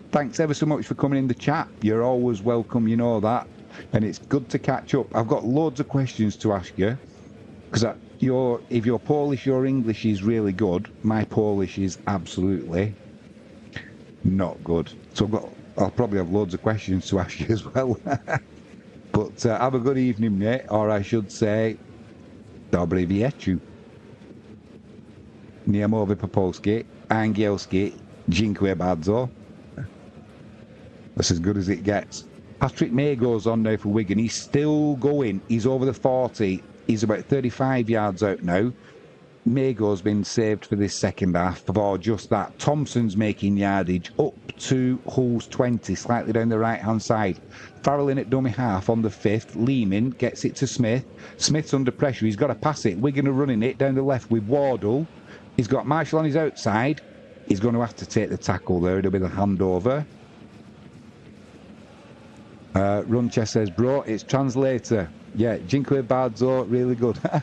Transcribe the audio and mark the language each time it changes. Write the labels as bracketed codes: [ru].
[en] Thanks ever so much for coming in the chat. You're always welcome, you know that. And it's good to catch up. I've got loads of questions to ask you. Because if you're Polish, your English is really good. My Polish is absolutely not good. So I'll probably have loads of questions to ask you as well. But have a good evening, mate. Or I should say, [pl] dobry wieczór. Nie mówię po polski, angielski, dziękuję bardzo. [en] That's as good as it gets. Patrick May goes on now for Wigan. He's still going. He's over the 40. He's about 35 yards out now. Mago's been saved for this second half for just that. Thompson's making yardage up to Hull's 20, slightly down the right-hand side. Farrell in at dummy half on the 5th. Lehman gets it to Smith. Smith's under pressure. He's got to pass it. Wigan are running it down the left with Wardle. He's got Marshall on his outside. He's going to have to take the tackle there. It'll be the handover. Runche says, bro, it's translator. Yeah, [pl] dziękuję bardzo, [en] really good.